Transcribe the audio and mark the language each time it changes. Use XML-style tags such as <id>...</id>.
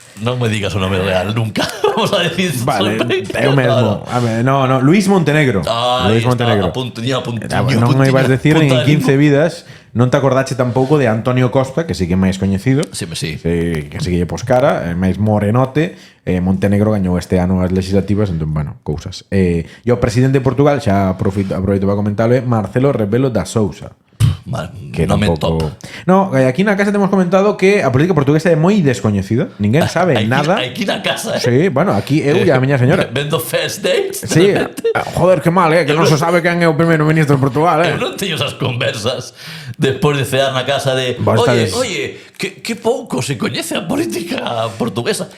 <es>No me digas un nombre real nunca. Vamos a decir.</es> <gl>Vale, é o mesmo. A ver, no, Luis Montenegro. Luis Montenegro. Non me</gl> <es>ibas a decir</es> <gl>en 15 vidas. Non te acordache tampouco de Antonio Costa, que sí que é máis coñecido. Sí. Que sí que lle pos cara, máis morenote. Montenegro gañou este ano as legislativas, entón, bueno, cousas. E o presidente de Portugal, xa aproveito para comentarlo, é Marcelo Rebelo da Sousa. Que no me top. No, aquí na casa temos comentado que a política portuguesa é moi descoñecida. Ninguén sabe nada. Aquí na casa, Sí, bueno, aquí eu e a miña señora. Vendo first dates. Sí, joder, que mal, que non se sabe quen é o primeiro ministro de Portugal, Eu non teño esas conversas despois de cear na casa de Oye, que pouco se coñece a política portuguesa.</gl>